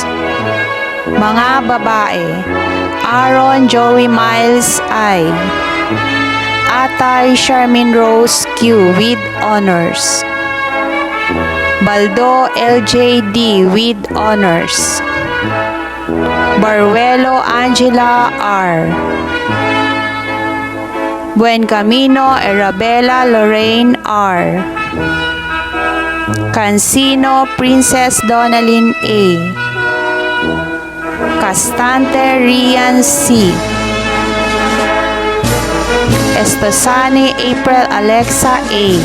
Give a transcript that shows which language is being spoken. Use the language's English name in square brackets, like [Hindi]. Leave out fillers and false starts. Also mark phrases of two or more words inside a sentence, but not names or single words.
[Filipino] Mga babae, Aaron Joey Miles I. Atay Charmin Rose Q. [English] with honors. Baldo LJD with honors. Baruelo Angela R. Buen Camino Arabella Lorraine R. Cancino Princess Donalyn A. Castante Rian C. Estosani April Alexa A.